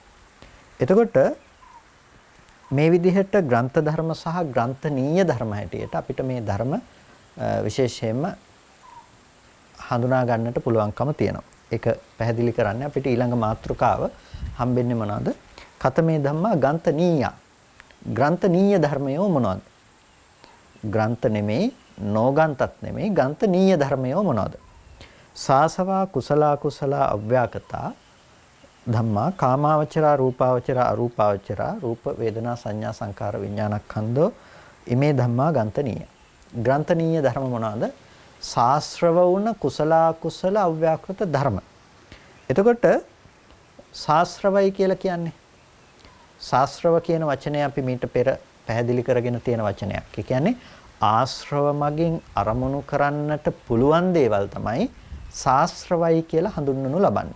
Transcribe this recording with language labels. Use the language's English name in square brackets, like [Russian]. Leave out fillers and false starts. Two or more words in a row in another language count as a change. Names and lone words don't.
[Sinhala] එතකොට මේ විදිහට ග්‍රන්ථ ධර්ම සහ ග්‍රන්ථනීය ධර්ම හැටියට අපිට මේ ධර්ම විශේෂයෙන්ම හඳුනා ගන්නට පුළුවන්කම තියෙනවා. ඒක පැහැදිලි කරන්නේ අපිට ඊළඟ මාතෘකාව හම්බෙන්නේ මොනවද? [Pali] කතමේ ධම්මා ගන්තනීය. [Sinhala] ග්‍රන්ථනීය ධර්මයෝ මොනවද? ග්‍රන්ථ නෙමෙයි, නොගන්තත් නෙමෙයි, ගන්තනීය ධර්මයෝ මොනවද? [Pali] සාසවා කුසලා කුසලා අව්‍යාකතා ධම්මා කාමාවචරා රූපාවචරා අරූපාවචරා රූප වේදනා සංඥා සංකාර විඥානස්කන්ධෝ ඉමේ ධම්මා ගන්තනීය. [Sinhala] ග්‍රන්ථනීය ධර්ම මොනවාද? ශාස්ත්‍රව වුණ කුසලා කුසල අව්‍යාකෘත ධර්ම. එතකොට ශාස්ත්‍රවයි කියලා කියන්නේ ශාස්ත්‍රව කියන වචනය අපි මීට පෙර පැහැදිලි කරගෙන තියෙන වචනයක්. ඒ කියන්නේ ආශ්‍රව මගින් අරමුණු කරන්නට පුළුවන් දේවල් තමයි ශාස්ත්‍රවයි කියලා හඳුන්වනු ලබන්නේ.